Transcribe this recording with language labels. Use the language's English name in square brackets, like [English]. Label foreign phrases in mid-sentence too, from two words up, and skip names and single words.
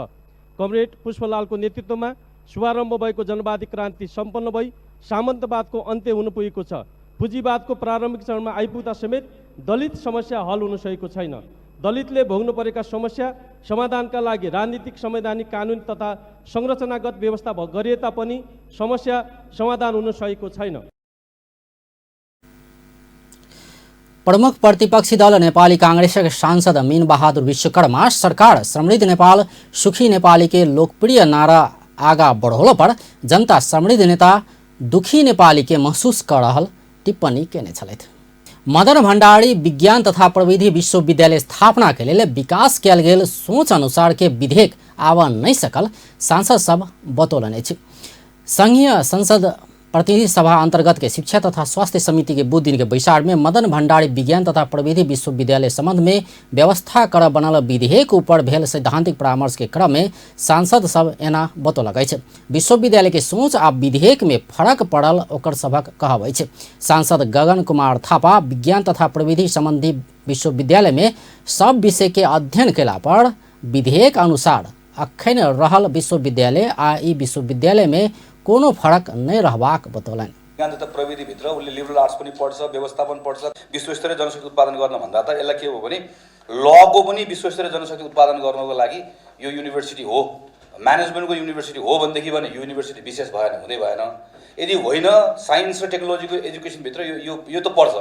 [Nepali] कमरेड पुष्पलालको नेतृत्वमा शुभारम्भ भएको जनवादी क्रान्ति सम्पन्न भई सामन्तवादको अन्त्य हुन पुगेको छ। पुँजीवादको प्रारम्भिक चरणमा आइपुग्दा समेत दलित समस्या हल हुन सकेको छैन। दलितले भोग्नु परेका समस्या समाधानका लागि राजनीतिक संवैधानिक कानुन तथा संरचनागत व्यवस्था गरिए तापनि समस्या समाधान हुन सकेको छैन। [Maithili] प्रमुख प्रतिपक्षी दल नेपाली कांग्रेसका सांसद मीन बहादुर विश्वकर्मा सरकार समृद्ध नेपाल सुखी नेपाली के लोकप्रिय नारा आगा बढ़ौला पर जनता समृद्ध नेता दुखी नेपाली के महसूस कर रहल टिप्पणी केने छलैथ। मदन भण्डारी विज्ञान तथा प्रविधि विश्वविद्यालय स्थापना के लिए विकास कयल गेल सोच अनुसार के विधेयक आब नहीं सकल सांसद सब बतौलने अछि। संघीय संसद प्रतिनिधि सभा अंतर्गत के शिक्षा तथा स्वास्थ्य समिति के 2 दिन के बैसार में मदन भण्डारी विज्ञान तथा प्रविधि विश्वविद्यालय संबंध में व्यवस्था कर बनल विधेयक ऊपर भेल सैद्धांतिक परामर्श के क्रम में सांसद सब एना बतौलक अछि। विश्वविद्यालय के सोच आ विधेयक में फर्क पड़ल ओकर सबक कहब अछि। सांसद गगन कुमार थापा विज्ञान तथा प्रविधि संबंधी विश्वविद्यालय में सब विषय के अध्ययन केला पर विधेयक अनुसार अखन रहल विश्वविद्यालय आ ई विश्वविद्यालय में कोनो फरक नहीं रहबाक बतौलन। [Nepali] विज्ञान तथा प्रविधि भित्र उनले [English] liberal arts [Nepali] पनि पढ्छ, व्यवस्थापन पढ्छ। विश्वस्तरीय जनशक्ति उत्पादन गर्न भन्दा त यसलाई के हो भने लको पनि विश्वस्तरीय जनशक्ति उत्पादन गर्नको लागि यो युनिभर्सिटी हो, म्यानेजमेन्टको युनिभर्सिटी हो भनेदेखि भने यो युनिभर्सिटी विशेष भएन, हुँदै भएन। यदि होइन साइन्स र टेक्नोलोजीको एजुकेसन भित्र यो त पढ्छ।